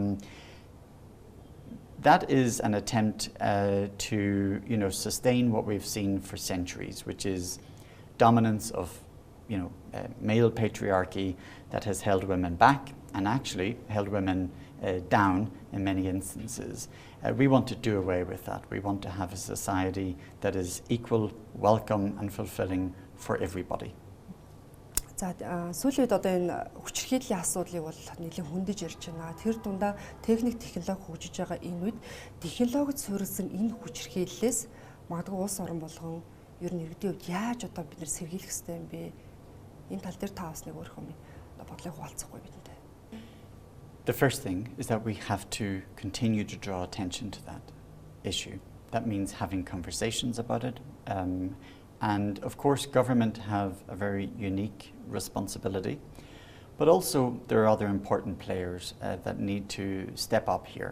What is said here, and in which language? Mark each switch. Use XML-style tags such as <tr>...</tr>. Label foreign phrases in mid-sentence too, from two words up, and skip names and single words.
<en>That is an attempt to sustain what we've seen for centuries, which is dominance of male patriarchy that has held women back and actually held women down in many instances. We want to do away with that. We want to have a society that is equal, welcome and fulfilling for everybody.</en> <mn>За сүүлийн үед одоо энэ хүчирхийллийн асуудлыг бол нэлээд хөндөж ирж байна. Тэр дундаа техник технологи хөгжиж байгаа энэ үед технологид суурилсан энэ хүчирхийллээс магадгүй улс орон болгон ер нь иргэдийн хувьд яаж одоо бид нэр сэргийлэх ёстой юм бэ? Энэ тал дээр та бас нэг өөрийнхөө бодлыг хуваалцахгүй бидэнтэй.</mn> <en>The first thing is that we have to continue to draw attention to that issue. That means having conversations about it. And of course, government have a very unique responsibility, but also there are other important players that need to step up here.</en>